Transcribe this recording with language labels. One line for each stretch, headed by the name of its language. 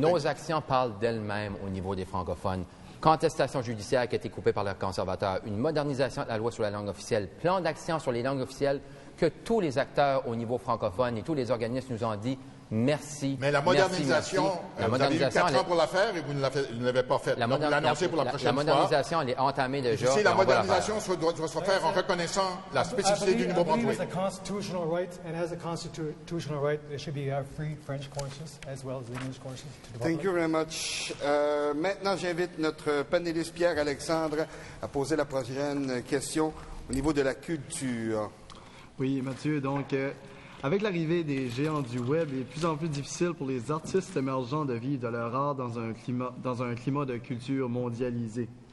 French: Nos actions parlent d'elles-mêmes au niveau des francophones. Contestation judiciaire qui a été coupée par le conservateur, une modernisation de la loi sur la langue officielle, plan d'action sur les langues officielles que tous les acteurs au niveau francophone et tous les organismes nous ont dit merci. Mais la modernisation, merci. Vous avez eu 4 ans pour la faire et vous ne l'avez pas faite. Donc, vous l'annoncez pour la prochaine fois. La modernisation, elle est entamée déjà. Si la modernisation doit se faire en reconnaissant la spécificité du Nouveau-Brunswick.
English: It's a constitutional right, and as a constitutional right, there should be free French courses as well as English courses. Thank you very much.
French: Maintenant, j'invite notre panéliste Pierre-Alexandre à poser la prochaine question au niveau de la culture. Oui, Mathieu, donc, avec l'arrivée des géants du web, il est de plus en plus difficile pour les artistes émergents de vivre de leur art dans un climat de culture mondialisé.